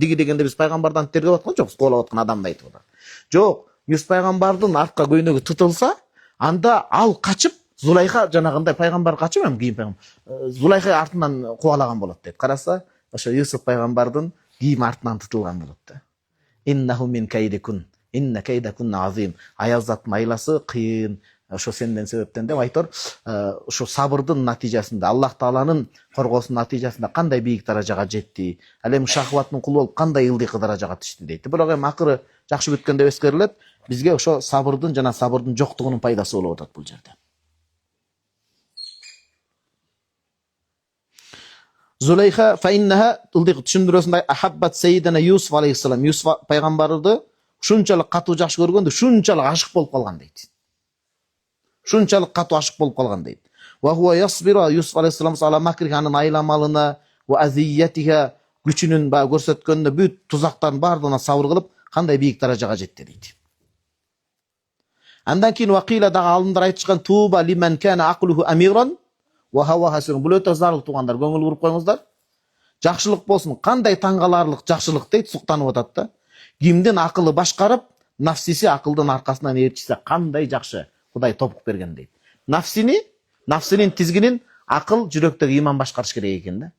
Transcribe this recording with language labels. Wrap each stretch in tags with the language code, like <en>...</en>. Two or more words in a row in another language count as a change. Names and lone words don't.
<ky>Диги дегенде биз пайгамбардан тергеп аткан жокпуз, кубалап аткан адамды айтып атат. Жок, Юсуф пайгамбардын артка көйнөгү тытылса, анда ал качып, Зулайха жанагындай пайгамбар качып, эми кийим пайгамбар Зулайха артынан кубалаган болот дейт. Караса, ошо Юсуф пайгамбардын кийим артынан тытылган болот да.</ky> <ar>إنه من كيدكن إن كيدكن عظيم.</ar> <ky>Аял заттын айласы кыйын. Ошо сенден себептен деп айтор, ошо сабырдын натыйжасында, Аллах Тааланын коргоосунун натыйжасында кандай бийик даражага жетти, ал эми шахваттын кулу болуп кандай ылдыйкы даражага түштү дейт. Бирок эми акыры жакшы бүткөн деп эскерилет. Бизге ошо сабырдын жана сабырдын жоктугунун пайдасы болуп атат бул жерде. Зулайха фаиннаха ылдыйкы түшүндүрөсүндө</ky> <ar>أحبت سيدنا يوسف عليه السلام,</ar> <ky>Юсуф пайгамбарды шунчалык катуу жакшы көргөндө, шунчалык ашык болуп калган дейт. Шунчалык катуу ашык болуп калган дейт.</ky> <ar>وهو يصبر يوسف عليه السلام على مكرها</ar> <ky>айламалына</ky> <ar>وأذيتها</ar> <ky>күчүнүн көрсөткөнүнө бүт тузактардын бардыгына сабыр кылып, кандай бийик даражага жетти дейт. Андан кийин вакила дагы алымдар айтышкан</ky> <ar>طوبى لمن كان عقله أميرا وهواه خاسئ.</ar> <ky>Бул өтө зарыл туугандар, көңүл буруп коюңуздар. Жакшылык болсун, кандай таңгаларлык жакшылык дейт, суктанып атат да. Кимдин акылы башкарып, нафсиси акылдын аркасынан ээрчисе кандай жакшы. Кудай топук берген дейт. Нафсинин тизгинин акыл, жүрөктөгү иман башкарыш керек экен да.</ky>